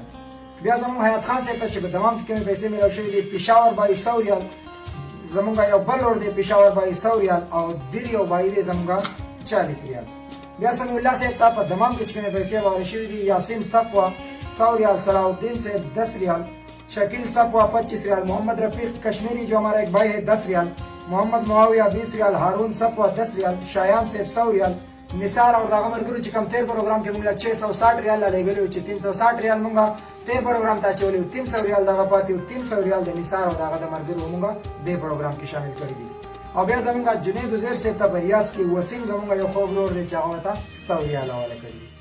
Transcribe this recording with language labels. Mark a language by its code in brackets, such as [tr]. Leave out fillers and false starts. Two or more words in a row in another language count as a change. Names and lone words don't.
[ps] بیا زموږ حیات خان صاحب ته چې په تمام کې کومې پیسې میلاو شوي دي پېښور بای 100 ریال. زمونږ یو بل ور دی پېښور بای 100 ریال. او دیر یو بای دی زمونږ 40 ریال. بیا سمیع الله صاحب ته په دمام کې چې کومې پیسې وارد شوي دي یاسین صفوه 100 ریال. صلاح الدین صاحب 10 ریال. شکیل صفوه 25 ریال. [ur] محمد رفیق کشمیری جو ہمارا ایک بھائی ہے 10 ریال. محمد معاویہ 20 ریال. [ps] هارون صفوه 10 ریال. شایان صاحب 100 ریال. نثار او دغه ملګرو چې کوم تیر پروګرام کې موږ 660 ریال رالیږلي وو چې 360 ریال موږ تیر پروګرام ته اچولی وو 300 ریال دغه پاتې وو 300 ریال د نثار او دغه د ملګرو موږ دې پروګرام کې شامل کړي دي. او بیا زموږ جنید عزیر صاحب ته په ریاض کې وسیم زموږ یو خوږ ورور دی چې هغه ته 100 ریال حواله کړي.